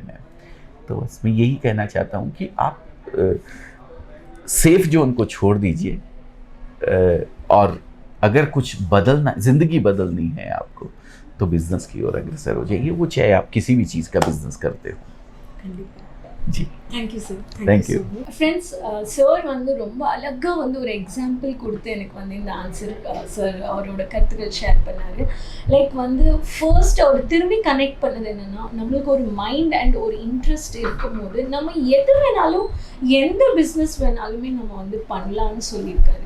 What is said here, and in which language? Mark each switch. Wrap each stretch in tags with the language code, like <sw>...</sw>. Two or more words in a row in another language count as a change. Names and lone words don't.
<hi>मैं तो बस मैं यही कहना चाहता हूँ कि आप</hi> <en>safe zone</en> <hi>को छोड़ दीजिए, और अगर कुछ बदलना, ज़िंदगी बदलनी है आपको, तो बिज़नेस की ओर अग्रसर हो जाइए. वो चाहे आप किसी भी चीज़ का बिज़नेस करते हो. जी</hi> <en>thank you sir. Thank you.</en> <ta>ஃப்ரெண்ட்ஸ், சார் வந்து ரொம்ப அழகாக வந்து ஒரு எக்ஸாம்பிள் கொடுத்து எனக்கு வந்து இந்த</ta> <en>answer sir</en> <ta>அவரோட கருத்துக்கள் ஷேர் பண்ணார். லைக் வந்து ஃபர்ஸ்ட் அவர் திரும்பி கனெக்ட் பண்ணது என்னென்னா, நம்மளுக்கு ஒரு</ta> <en>mind and</en> <ta>ஒரு இன்ட்ரெஸ்ட் இருக்கும்போது நம்ம எது வேணாலும் எந்த பிஸ்னஸ் வேணாலுமே நம்ம வந்து பண்ணலான்னு சொல்லியிருக்காரு.</ta>